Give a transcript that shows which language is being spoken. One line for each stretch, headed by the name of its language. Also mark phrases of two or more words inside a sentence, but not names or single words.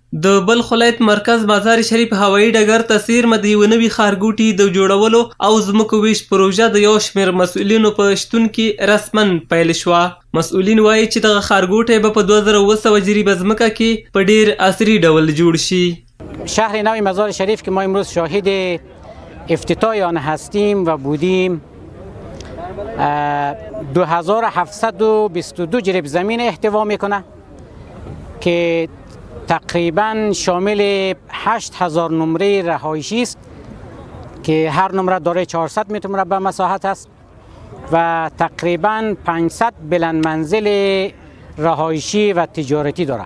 Pashto: د بلخ ولایت مرکز مزار شریف هوایي ډګر ته څیرمه د یوه نوي ښارګوټي د جوړولو او ځمکو ویش پروژه د یو شمېر مسؤلینو په شتون کې رسما پیل شوه. مسؤلین وایي چې دغه ښارګوټی به په 2700 جریبه ځمکه کې په ډیر عصري ډول جوړ شي.
Persian: شهر نو مزار شریف که ما امروز شاهد افتتاح آن هستیم و بودیم 2722 جریب زمین احتوا میکنه که تقریبا شامل 8000 نمره رهایشی است که هر نمره دارای 400 متر مربع مساحت است و تقریبا 500 بلند منزل رهایشی و تجارتی دارد.